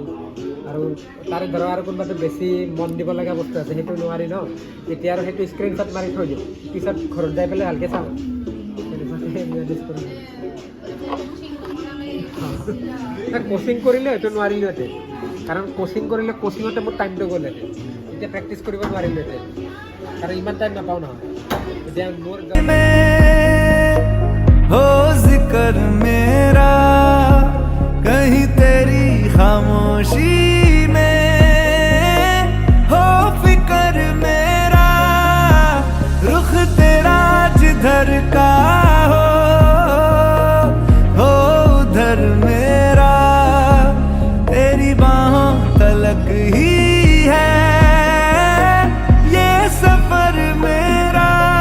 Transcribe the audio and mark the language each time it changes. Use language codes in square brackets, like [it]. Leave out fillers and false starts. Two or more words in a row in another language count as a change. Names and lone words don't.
[as] আৰু তাৰে ধৰা আৰু কোনোবাটো বেছি মন দিব লগা বস্তু আছে, সেইটো নোৱাৰি ন, তেতিয়া আৰু সেইটো স্ক্ৰীনশ্বট মাৰি থৈ দিওঁ, পিছত ঘৰত যাই পেলাই ভালকৈ চাওঁ। কোচিং কৰিলে সেইটো নোৱাৰিলোহেঁতেন, কাৰণ কোচিং কৰিলে কোচিঙতে মোৰ টাইমটো গ'লহেঁতেন, এতিয়া প্ৰেক্টিচ কৰিব নোৱাৰিলোহেঁতেন, কাৰণ ইমান টাইম নাপাওঁ নহয়। এতিয়া মোৰ [hi] हो जिक्र मेरा कहीं तेरी खामोशी में, हो फिक्र मेरा रुख तेरा जिधर का हो उधर मेरा, तेरी बाहों तलक ही है ये सफर मेरा।